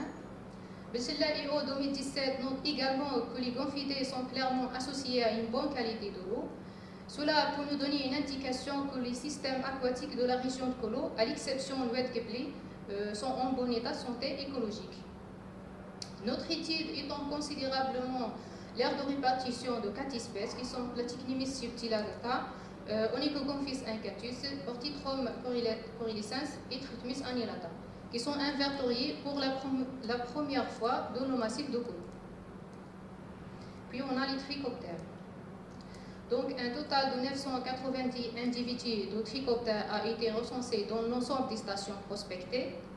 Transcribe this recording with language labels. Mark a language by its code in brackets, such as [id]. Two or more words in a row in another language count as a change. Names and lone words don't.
[fr] Bessela EO 2017 note également que les gonfidés sont clairement associés à une bonne qualité de l'eau. Cela peut nous donner une indication que les systèmes aquatiques de la région de Kolo, à l'exception de l'Oued Kepli, sont en bon état de santé écologique. Notre étude étend considérablement l'aire de répartition de 4 espèces qui sont Platycnimis subtilata, Onychoconphis incatus, Orthithrome corylicens et Tritmis annulata, qui sont inventoriés pour la première fois dans nos massifs de Kolo. Puis on a les trichoptères. Donc un total de 990 individus de trichoptères a été recensé dans l'ensemble des stations prospectées.